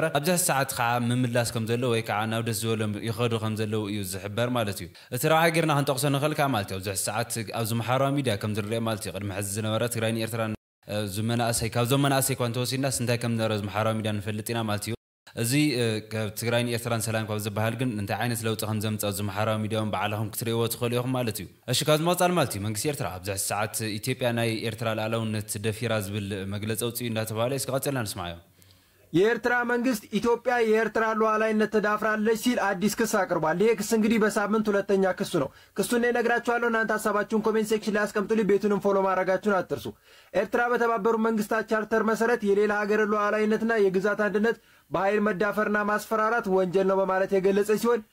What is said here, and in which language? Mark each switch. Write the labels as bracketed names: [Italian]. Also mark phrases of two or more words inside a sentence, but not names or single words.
[Tigrinya] ኣብዚ ሰዓት ከዓ ምምላስ ከም ዘሎ ወይ ከዓ ናብ ደስ ዝበሎም ይኸዱ ከም ዘለው እዩ ዝሕበር ማለት እዩ እቲ ረብሓ ጌርና ክንጠቕሶ ንኽእል ከዓ ማለት እዩ ኣብዚ ሰዓት ኣብዚ ማሕበራዊ ሚድያ ከም ዝርአ ማለት እዩ ቅድሚ ሕዚ ዝነበረ ትግራይን ኤርትራን ዝመናእሰይ ካብዞም መናእሰይ እኳ እንተወሲድናስ እንታይ ከም ዝነበረ ማሕበራዊ ሚድያ ንፈልጥ ኢና ማለት እዩ እዚ ትግራይን ኤርትራን ሰላም ካብ ዝበሃል ግን እንታይ ዓይነት ለውጢ ከም ዘምጽእ ኣብዚ ማሕበራዊ ሚድያውን ባዕልኹም ክትሪእዎ ትኽእሉ ኢኹም ማለት እዩ እሺ ካብ ዝመጻል ማለት እዩ መንግስቲ ኤርትራ ኣብዚ ሰዓት ኢትዮጵያ ናይ ኤርትራ ሉዓላውነት ደፊራ ዝብል መግለፂ ኣውፅኡ እንዳተባሃለ እስከቀጽልና ንስማዕ [Amharic] የኤርትራ መንግስት ኢትዮጵያ የኤርትራ ሉዓላዊነት ተዳፍራለች ሲል አዲስ ክስ አቅርቧል። ይሄ ክስ እንግዲህ በሳምንት ሁለተኛ ክስ ነው። ክሱን እነግራችኋለሁ። እናንተ ሐሳባችሁን [English] comment section [Amharic] ላይ አስቀምጡልኝ። ቤቱንም ፎሎ ማድረጋችሁን አትርሱ። ኤርትራ በተባበሩት መንግስታት ቻርተር መሰረት የሌላ ሀገር ሉዓላዊነትና የግዛት አንድነት በኃይል መዳፈርና ማስፈራራት ወንጀል ነው በማለት የገለጸ ሲሆን